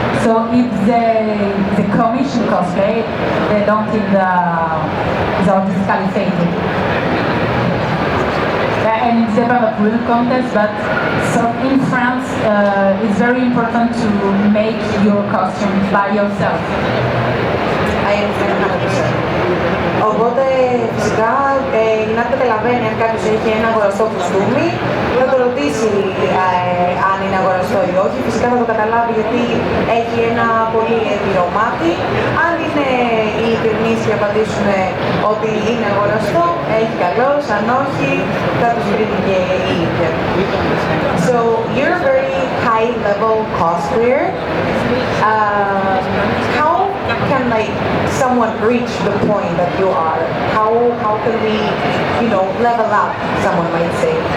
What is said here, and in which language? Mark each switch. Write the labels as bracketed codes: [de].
[en] So if they commission cosplay, they don't get they are disqualified. And it's depends on real contest, but so in France, it's very important to make your costume by yourself. I understand 100%. [el] Οπότε φυσικά να καταλαβαίνει αν κάποιος έχει ένα αγοραστό κουστούμι, θα το ρωτήσει αν είναι αγοραστό ή όχι. Φυσικά θα το καταλάβει γιατί έχει ένα πολύ έμπειρο μάτι. Αν είναι ειλικρινείς και απαντήσουν ότι είναι αγοραστό, έχει καλώς, αν όχι, θα τους βρει και η ίδια. [en] So you're a very high level cosplayer. How can someone reach the point that you are? How can we, level up, someone might say?